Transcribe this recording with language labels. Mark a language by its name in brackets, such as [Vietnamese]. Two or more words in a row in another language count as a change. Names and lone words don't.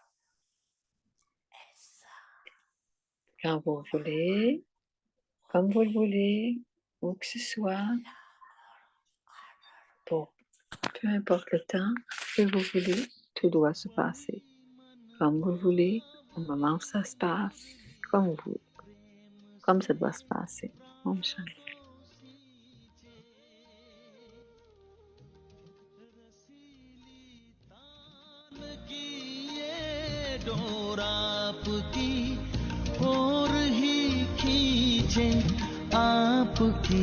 [French] Quand vous voulez, comme vous le voulez, où que ce soit, pour peu importe le temps que vous voulez, tout doit se passer comme vous le voulez, au moment où ça se passe, comme vous, comme ça doit se passer. [Hindi] Om Shanti. डोर आपकी ओर ही खींचे आपकी